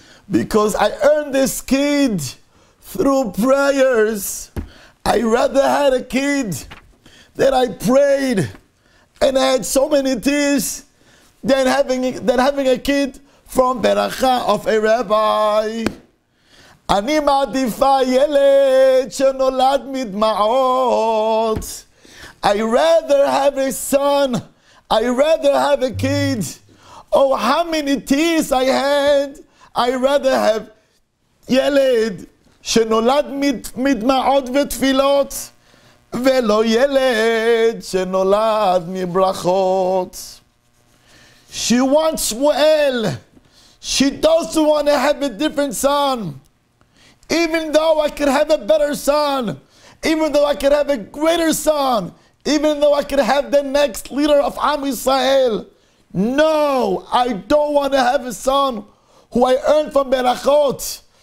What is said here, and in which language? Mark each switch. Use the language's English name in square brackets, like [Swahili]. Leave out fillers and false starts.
[English] Because I earned this kid through prayers. I rather had a kid that I prayed and I had so many tears than having a kid from beracha of a rabbi. [Hebrew] אני מעדיפה ילד שנולד מדמעות. [English] I rather have a son. I rather have a kid. Oh, how many tears I had. I rather have [Hebrew] ילד שנולד מדמעות ותפילות, ולא ילד שנולד מברכות. [English] She wants Shmuel. She doesn't want to have a different son. Even though I could have a better son, even though I could have a greater son, even though I could have the next leader of Am Yisrael. No, I don't want to have a son who I earned from berachot.